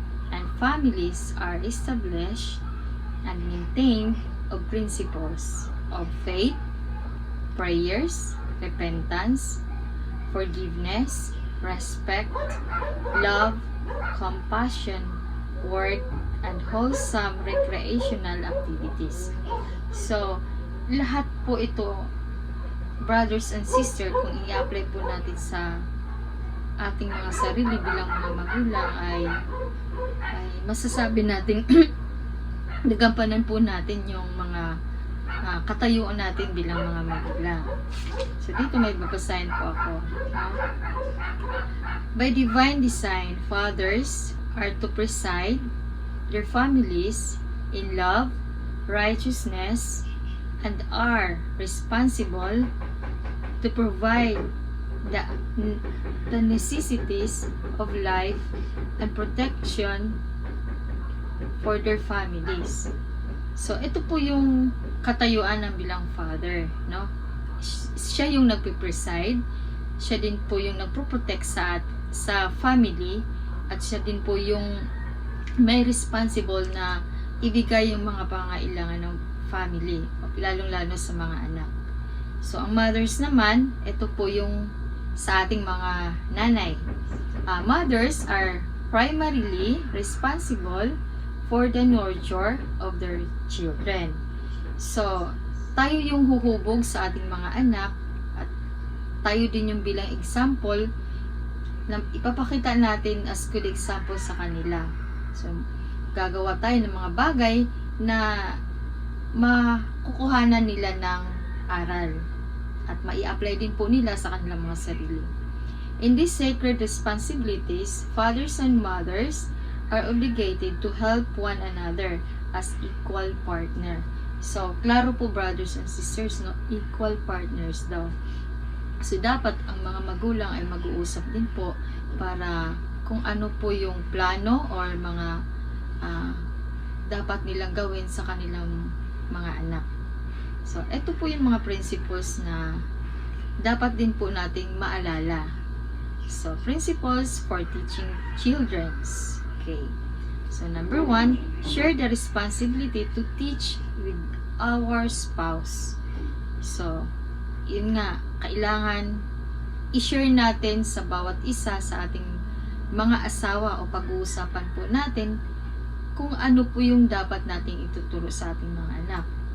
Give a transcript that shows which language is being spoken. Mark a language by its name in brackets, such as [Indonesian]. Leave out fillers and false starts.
[English] and families are established and maintained of principles of faith, prayers, repentance, forgiveness, respect, love, compassion, work, and wholesome recreational activities. [Filipino] So, lahat po ito, [English] brothers and sisters, [Filipino] kung i-apply po natin sa ating mga sarili bilang mga magulang ay masasabi natin nagampanan po natin yung mga katayuan natin bilang mga magulang. So, dito may babasahin po ako. [English] By divine design, fathers are to preside their families in love, righteousness, and are responsible to provide the necessities of life and protection for their families. [Filipino] So, ito po yung katayuan ng bilang father, no? Siya yung nagpe-preside, siya din po yung nagpo-protect sa family, at siya din po yung may responsible na ibigay yung mga pangailangan ng family, lalong-lalo sa mga anak. So, ang mothers naman, ito po yung sa ating mga nanay. [English] Mothers are primarily responsible for the nurture of their children. [Filipino] So, tayo yung huhubog sa ating mga anak, at tayo din yung bilang example na ipapakita natin [English] as good example [Filipino] sa kanila. So, gagawa tayo ng mga bagay na makukuhanan nila ng aral at mai-apply din po nila sa kanilang mga sarili. [English] In these sacred responsibilities, fathers and mothers are obligated to help one another as equal partner. [Filipino] So, klaro po [English] brothers and sisters, [Filipino] no? [English] Equal partners [Filipino] daw. So, dapat ang mga magulang ay mag-uusap din po para kung ano po yung plano or mga dapat nilang gawin sa kanilang mga anak. So, ito po yung mga principles na dapat din po nating maalala. [English] So, principles for teaching children. Okay. So, number 1, share the responsibility to teach with our spouse. [Filipino] So, yun nga, kailangan i-share natin sa bawat isa sa ating mga asawa o pag-uusapan po natin kung ano po yung dapat nating ituturo sa ating mga anak.